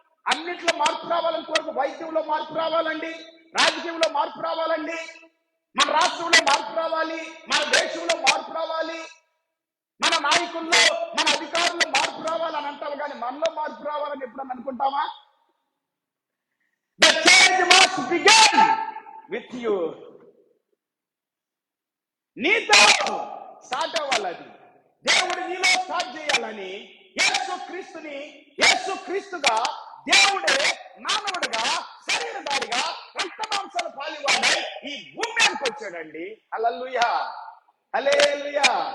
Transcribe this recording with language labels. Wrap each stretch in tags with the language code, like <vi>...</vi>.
<te>అన్నిట్లో మార్పు రావాలని కోరుకు. వైద్యంలో మార్పు రావాలండి, రాజకీయంలో మార్పు రావాలండి, మన రాష్ట్రంలో మార్పు రావాలి, మన దేశంలో మార్పు రావాలి, మన నాయకుల్లో మన అధికారుల్లో మార్పు రావాలని అంటాం, కానీ మనలో మార్పు రావాలని ఎప్పుడన్నా అనుకుంటామా?</te> <en>The change must begin with you.</en> <te>నీతో స్టార్ట్ అవ్వాలి. అది దేవుడు నీలో స్టార్ట్ చేయాలని యేసు క్రీస్తుగా దేవుడే మానవుడిగా శరీరధారిగా రక్త మాంసాల పాలివాడై ఈ భూమి మీదకి వచ్చాడండి. హల్లెలూయా, హల్లెలూయా.</te>